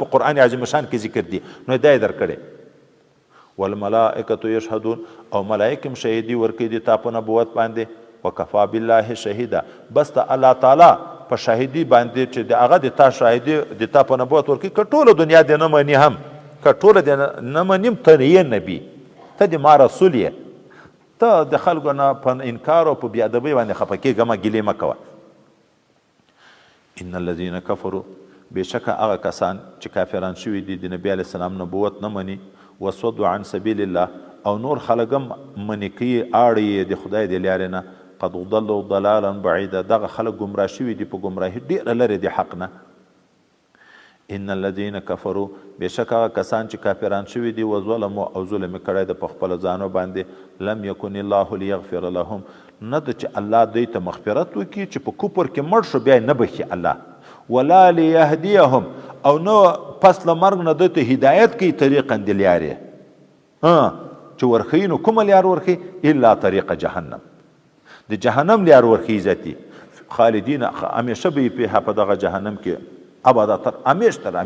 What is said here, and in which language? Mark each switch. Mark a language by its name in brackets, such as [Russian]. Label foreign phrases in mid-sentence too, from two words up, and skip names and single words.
[Pashto] په قرآن عظیم شان کې ذکر دي نو دا یې درکړی [Arabic] والملائکة یشهدون [Pashto] او ملائکه هم شهیدي ورکوي د تا په نبوت باندې [Arabic] وکفا بالله شهیدا [Pashto] بس د الله تعالی په شاهدي باندې چې د هغه د تا شاهدي د تا په نبوت ورکوي که ټوله دنیا دې نه مني هم که ټوله دې نه مني ته یې نبي ته د ما رسول یې ته د خلکو نه په انکار او په بېادبۍ باندې خفه کېږه مه ګیلې مه کوه [Arabic] ان الذین کفروا [Pashto] بېشکه هغه کسان چې کافران شوي دي د نبي علیه السلام نبوت نه مني [Arabic] وصدوا عن سبیل الله [Pashto] او نور خلک هم منې کوي اړې د خدای د لارې نه [Arabic] قد ضلوا ضلالا بعیدا [Pashto] دغه خلک ګمراه شوي دي په ګمراهي ډېره لرې د حق نه [Arabic] ان الذین کفروا [Pashto] بېشکه هغه کسان چې کافران شوي دي وظلموا او ظلم یې کړی د په خپلو ځانو باندې [Arabic] لم یکن الله لیغفر لهم [Pashto] نه ده چې الله دوی ته مغفرت وکړي چې په کفر کې مړ شو بیا یې نه بخي الله [Arabic] ولا لیهدیهم [Pashto] او نو پس له مرګ نه دوی ته هدایت کوي طریقا د لارې چې ورښیي نو کومه لار ورښیي [Arabic] الا طریق جهنم [Pashto] د جهنم لار ورښیي ذاتي خالدین همیشه به یې په دغه جهنم کې ابدا تر همیشه